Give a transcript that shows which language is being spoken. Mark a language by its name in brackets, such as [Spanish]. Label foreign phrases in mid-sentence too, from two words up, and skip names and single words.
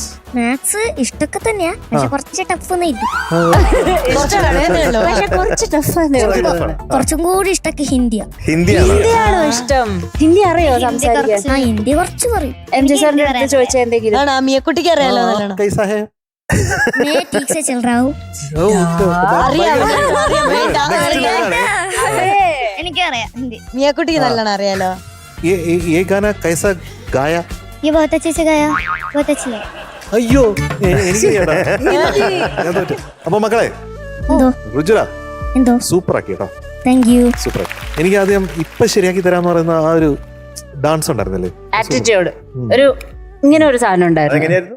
[Malayalam] മാത്സ് ഇഷ്ടമൊക്കെ തന്നെയാ, പക്ഷെ കുറച്ച് ടഫ് കുറച്ച് ടഫ്. കുറച്ചും കൂടി ഇഷ്ടമൊക്കെ ഹിന്ദിയാ. ഹിന്ദിയാണോ ഇഷ്ടം? ഹിന്ദി അറിയോ സംസാരിക്കാൻ? ഹിന്ദി കുറച്ച് പറയും. MJ സാറിന്റെ അടുത്ത് ചോദിച്ചാൽ എന്തെങ്കിലും? ആണോ, മിയക്കുട്ടിക്ക് അറിയാലോ നല്ലോണം. [Hindi] मैं ठीक से चल रहा हूँ. [Malayalam] എനിക്കറിയാം ഹിന്ദി. മിയക്കുട്ടിക്ക് നല്ലോണം അറിയാലോ. [Hindi] ये गाना कैसा गाया? ये बहुत अच्छे से गाया, बहुत अच्छी है. [Malayalam] അയ്യോ അപ്പൊ മക്കളെ, ഋജുല എന്തോ സൂപ്പർ ആക്കി കേട്ടോ. [English] thank you. [Malayalam] സൂപ്പർ. എനിക്ക് ആദ്യം ഇപ്പൊ ശരിയാക്കി തരാന്ന് പറയുന്ന ആ ഒരു ഡാൻസ് ഉണ്ടായിരുന്നല്ലേ, ആറ്റിറ്റ്യൂഡ്, ഒരു ഇങ്ങനെ ഒരു സാധനം ഉണ്ടായിരുന്നു.